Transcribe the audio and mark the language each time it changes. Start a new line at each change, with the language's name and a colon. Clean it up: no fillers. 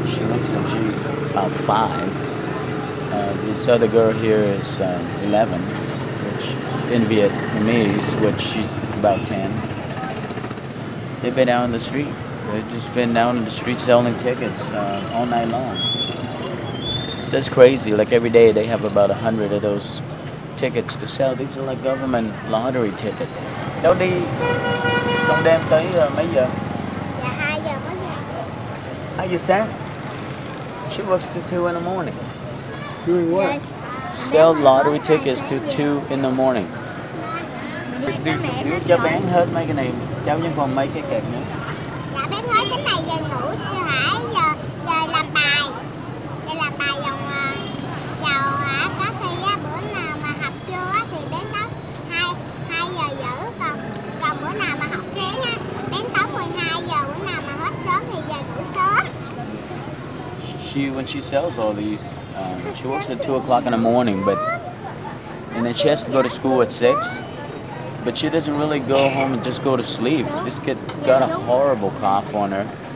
English: She looks like she's about 5. This other girl here is 11, which in Vietnamese, which she's about 10. They've been out on the street. They've just been down on the street selling tickets all night long. That's crazy. Like every day they have about 100 of those tickets to sell. These are like government lottery tickets.
Vietnamese: Đâu đi trong đêm tới mấy giờ? Dạ 2 giờ mới về. 2 giờ sáng?
English: She works till 2 in the morning. Doing what? Sell lottery tickets till 2 in the morning.
Vietnamese: Nếu cho bán hết mấy cái này, cháu vẫn còn mấy cái kẹt nữa. Dạ bán hết cái này giờ ngủ sư hả? Giờ làm bài. Giờ làm bài vòng hả? Có khi á, bữa nào mà học trưa á, thì đến đó 2 giờ rưỡi, còn bữa nào mà học sáng á, đến tối 12 giờ, bữa nào mà hết sớm thì về ngủ sớm.
English: When she sells all these, she works at 2 o'clock in the morning, and then she has to go to school at 6. but she doesn't really go home and just go to sleep. This kid got a horrible cough on her.